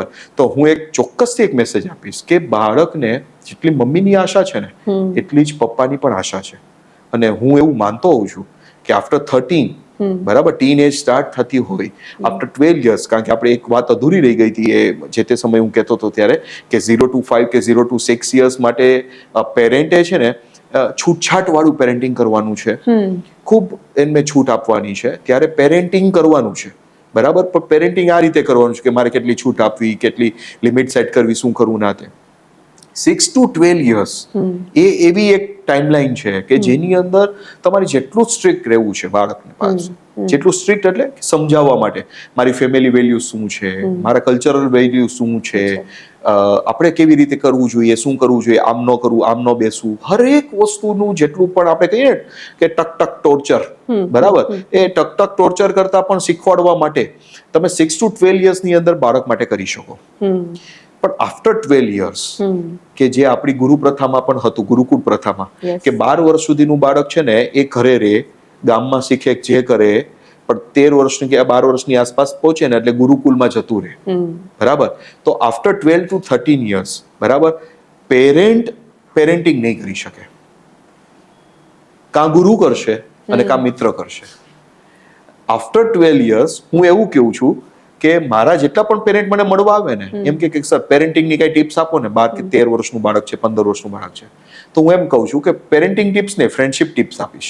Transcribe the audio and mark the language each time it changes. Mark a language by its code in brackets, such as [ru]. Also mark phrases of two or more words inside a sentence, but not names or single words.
[gu] તો હું એક ચોક્કસથી એક મેસેજ આપીશ કે બાળકને જેટલી મમ્મીની આશા છે ને એટલી જ પપ્પાની પણ આશા છે. અને હું એવું માનતો હોઉં છું કે આફ્ટર 13, બરાબર, [en] teen age [gu] સ્ટાર્ટ થતી હોય, [en] after 12 years, [gu] કારણ કે આપણે એક વાત અધૂરી રહી ગઈ હતી એ જે તે સમય હું કહેતો હતો ત્યારે કે [en] 0 to 5 [gu] કે [en] 0 to 6 years [gu] માટે પેરેન્ટે છે ને છૂટછાટ વાળું પેરેન્ટિંગ કરવાનું છે, ખૂબ એમને છૂટ આપવાની છે, ત્યારે પેરેન્ટિંગ કરવાનું છે, બરાબર? પણ પેરેન્ટિંગ આ રીતે કરવાનું છે કે મારે કેટલી છૂટ આપવી, કેટલી લિમિટ સેટ કરવી, શું કરવું ના તે. [en] 6 to 12 years [gu] એ એવી એક ટાઈમલાઈન છે કે જેની અંદર તમારે જેટલું સ્ટ્રિક્ટ રહેવું છે બાળકને પાસે, જેટલું સ્ટ્રિક્ટ એટલે સમજાવવા માટે મારી [en] family value [gu] શું છે, મારા [en] cultural value [gu] શું છે, આપણે કેવી રીતે કરવું જોઈએ, શું કરવું જોઈએ, આમ ન કરવું, આમ ન બેસવું, હરેક વસ્તુનું જેટલું પણ આપણે કહીએ કે ટક ટોર્ચર, બરાબર? એ ટક ટોર્ચર કરતા પણ શીખવાડવા માટે તમે [en] 6 to 12 years [gu] ની અંદર બાળક માટે કરી શકો. પણ [en] after 12 years [gu] કે જે આપણી ગુરુ પ્રથામાં પણ હતું, ગુરુકુળ પ્રથામાં, કે 12 વર્ષ સુધીનું બાળક છે ને એ ઘરે રહે, ગામમાં શીખે, જે કરે, પણ 13 વર્ષની કે 12 વર્ષની આસપાસ પહોંચે ને એટલે ગુરુકુલમાં જતું રહે, બરાબર? [en] તો આફ્ટર 12 to 13 years, [gu] બરાબર, પેરેન્ટિંગ નહીં કરી શકે, કાં ગુરુ કરશે અને કાં મિત્ર કરશે. આફ્ટર 12 years હું એવું કહું છું કે મારા જેટલા પણ પેરેન્ટ મને મળવા આવે ને એમ કે સર પેરેન્ટિંગની કઈ ટિપ્સ આપો ને 12 કે 13 વર્ષનું બાળક છે 15 વર્ષનું બાળક છે તો હું એમ કહું છું કે [en] parenting tips [gu] ને [en] friendship tips [gu] આપીશ.